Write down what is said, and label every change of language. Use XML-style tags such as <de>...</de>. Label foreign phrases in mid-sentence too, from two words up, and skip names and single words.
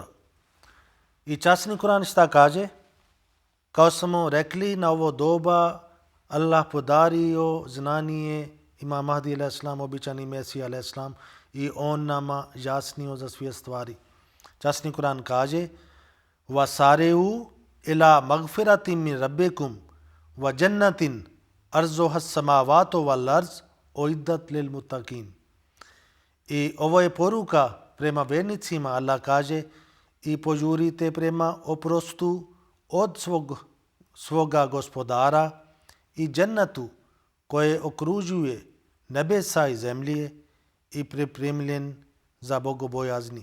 <bs>I časni Kur'an šta kaže? Kao smo rekli, na ovo doba Allah podario znanje Imam Mahdi a.s., običani Mesija a.s., i on nama jasnio za sve stvari. Časni Kur'an kaže</bs> <ar>وَسَارِعُوا إِلَى مَغْفِرَةٍ مِّن رَبِّكُمْ وَجَنَّةٍ أَرْضُهَا السَّمَاوَاتُ وَالْأَرْضُ أُعِدَّتْ لِلْمُتَّقِينَ.</ar> <bs>I ovo je poruka prema vernicima. Allah kaže i požurite prema oprostu od svoga gospodara i džennetu koje okružuje nebesa i zemlje i pripremljen za bogobojazni.</bs>